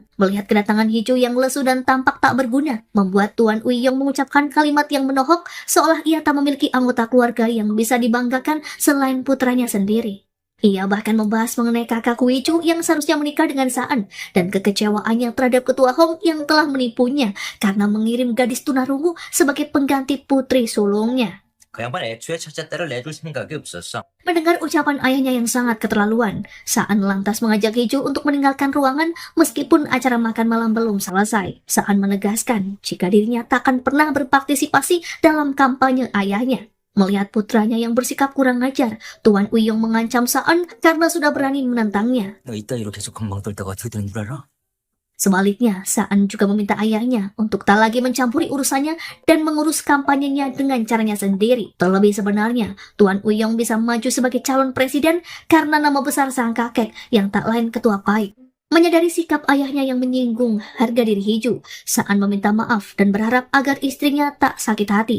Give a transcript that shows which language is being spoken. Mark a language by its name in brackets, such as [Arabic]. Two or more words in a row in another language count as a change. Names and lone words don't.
[Indonesian] Melihat kedatangan Hiju yang lesu dan tampak tak berguna, membuat Tuan Uiyong mengucapkan kalimat yang menohok seolah ia tak memiliki anggota keluarga yang bisa dibanggakan selain putranya sendiri. Ia bahkan membahas mengenai kakak Hiju yang seharusnya menikah dengan Saan dan kekecewaannya terhadap ketua Hong yang telah menipunya karena mengirim gadis tunarungu sebagai pengganti putri sulungnya. [Korean] 그 양반 애초에 첫째 딸을 내줄 생각이 없었어. [Indonesian] Mendengar ucapan ayahnya yang sangat keterlaluan, Saan lantas mengajak Hiju untuk meninggalkan ruangan meskipun acara makan malam belum selesai. Saan menegaskan jika dirinya takkan pernah berpartisipasi dalam kampanye ayahnya. Melihat putranya yang bersikap kurang ajar, Tuan Uiyong mengancam Saan karena sudah berani menentangnya. [Korean] 너 이따위로 계속 건방 떨다가 어떻게 되는 줄 알아? [Indonesian] Sebaliknya, Saan juga meminta ayahnya untuk tak lagi mencampuri urusannya dan mengurus kampanyenya dengan caranya sendiri. Terlebih sebenarnya, Tuan Uiyong bisa maju sebagai calon presiden karena nama besar sang kakek yang tak lain Ketua Pai. Menyadari sikap ayahnya yang menyinggung harga diri Hiju, Saan meminta maaf dan berharap agar istrinya tak sakit hati.